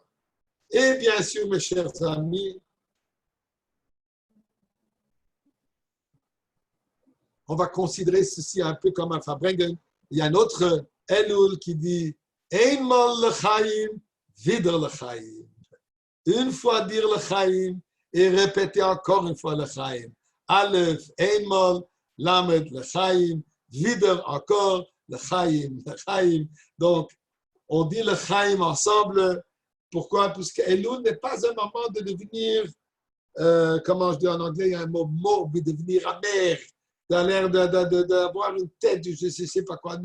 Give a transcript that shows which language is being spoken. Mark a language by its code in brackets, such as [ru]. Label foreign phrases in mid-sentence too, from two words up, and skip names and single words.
[fr] Et bien sûr, mes chers amis, on va considérer ceci un peu comme un Farbrengen. Il y a un autre Elul qui dit [yi] איין מאָל לחיים, ווידער לחיים. [fr] Une fois dire lechaim et répéter encore une fois lechaim. [yi] אלף, איין מאָל, למד, לחיים, ווידער encore לחיים, לחיים. [fr] Donc, on dit lechaim ensemble. Pourquoi? Puisque Elul n'est pas un moment de devenir, comment je dis en anglais, il y a un mot mort, de devenir amer. T'as l'air d'avoir une tête, je ne sais pas quoi.